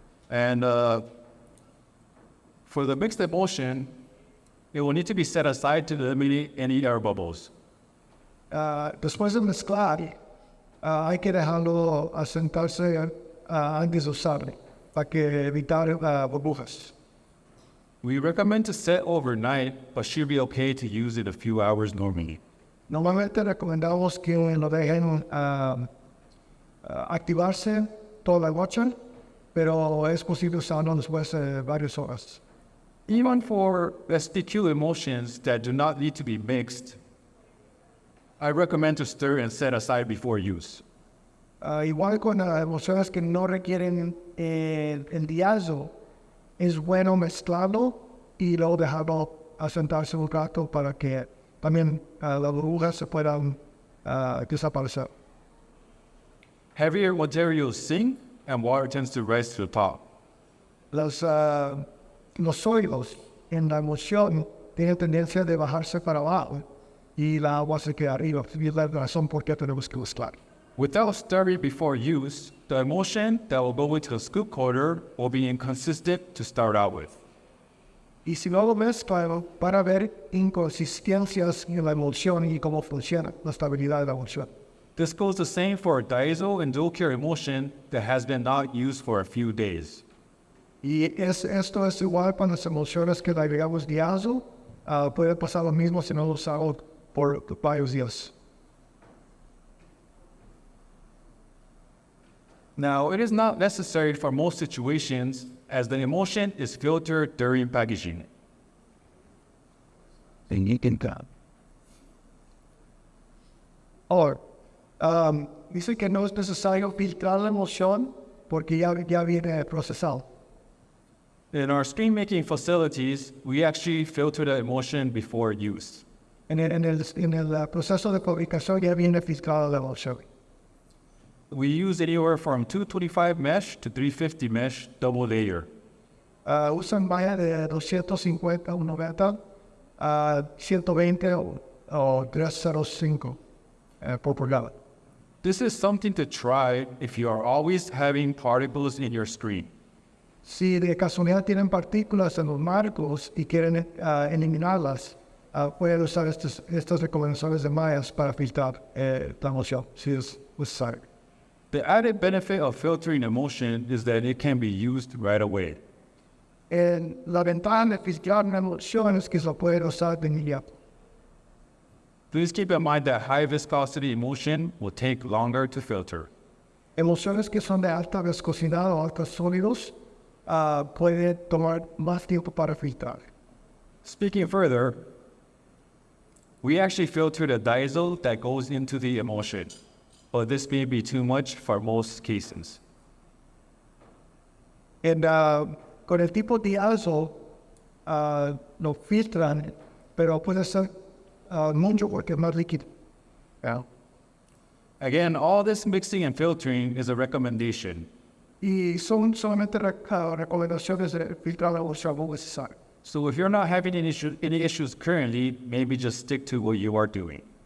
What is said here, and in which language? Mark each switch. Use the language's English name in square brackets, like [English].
[English] And for the mixed emulsion, it will need to be set aside to eliminate any air bubbles. [Spanish] Después de mezclar, hay que dejarlo asentarse antes de usarlo, para que evitar burbujas. [English] We recommend to set overnight, but should be okay to use it a few hours normally. [Spanish] Normalmente recomendamos que lo dejen activarse toda la noche, pero es posible usarlo después de varias horas. [English] Even for STQ emulsions that do not need to be mixed, I recommend to stir and set aside before use. [Spanish] Igual con emulsiones que no requieren el diazo, es bueno mezclarlo y luego dejarlo asentarse un rato para que también las burbujas se puedan desaparecer. [English] Heavier materials sink and water tends to rise to the top. [Spanish] Los sólidos en la emulsión tienen tendencia de bajarse para abajo y la agua se queda arriba. Y es la razón por qué tenemos que mezclar. [English] Without stirring before use, the emulsion that will go into the scoop coater will be inconsistent to start out with. [Spanish] Y si no lo mezclan, para ver inconsistencias en la emulsión y cómo funciona la estabilidad de la emulsión. [English] This goes the same for a diazo and dual cure emulsion that has been not used for a few days. [Spanish] Y esto es igual para las emulsiones que le agregamos diazo. Puede pasar lo mismo si no lo usamos por varios días. [English] Now, it is not necessary for most situations as the emulsion is filtered during packaging. [Spanish] Ahora, dice que no es necesario filtrar la emulsión porque ya viene procesado. [English] In our screen making facilities, we actually filter the emulsion before use. [Spanish] En el proceso de fabricación ya viene filtrada la emulsión. [English] We use anywhere from 225 mesh to 350 mesh double layer. [Spanish] Usan malla de 250 o 90 a 120 o 305 por pulgada. [English] This is something to try if you are always having particles in your screen. [Spanish] Si de casualidad tienen partículas en los marcos y quieren eliminarlas, pueden usar estas recomendaciones de mallas para filtrar la emulsión, si es necesario. [English] The added benefit of filtering emulsion is that it can be used right away. [Spanish] La ventaja de filtrar una emulsión es que se puede usar de inmediato. [English] Please keep in mind that high viscosity emulsion will take longer to filter. [Spanish] Emulsiones que son de alta viscosidad o altos sólidos pueden tomar más tiempo para filtrar. [English] Speaking further, we actually filter the diazo that goes into the emulsion, but this may be too much for most cases. [Spanish] Con el tipo de azo lo filtran, pero puede ser mucho porque es más líquido. [English] Yeah. Again, all this mixing and filtering is a recommendation. [Spanish] Y son solamente recomendaciones de filtrar la emulsión necesaria. [English] So if you're not having any issues currently, maybe just stick to what you are doing.